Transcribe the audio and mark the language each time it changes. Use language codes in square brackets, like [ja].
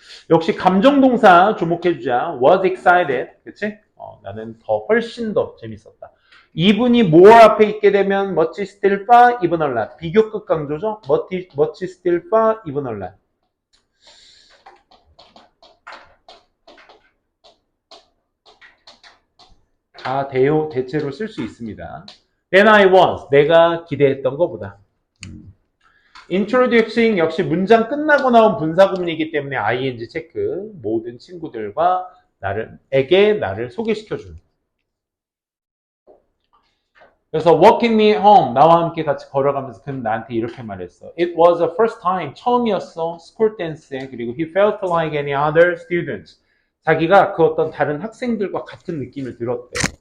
[ko] 역시 감정동사 주목해주자. [en] was excited. [ko] 그치? 나는 훨씬 더 재밌었다. [en] 이분이 more [ko] 앞에 있게 되면 [en] much still far even a lot. [ko] 비교급 강조죠? [en] much still far even a lot. [ko] 다 대체로 쓸 수 있습니다. [en] Than I was. [ko] 내가 기대했던 것보다. Introducing 역시 문장 끝나고 나온 분사구문이기 때문에 ing 체크. 모든 친구들과 나를 소개시켜주는. 그래서 [en] walking me home. [ko] 나와 함께 같이 걸어가면서 그는 나한테 이렇게 말했어. [en] It was the first time. [ko] 처음이었어. [en] school dance에. [ko] 그리고 [en] he felt like any other student. [ko] 자기가 그 어떤 다른 학생들과 같은 느낌을 들었대.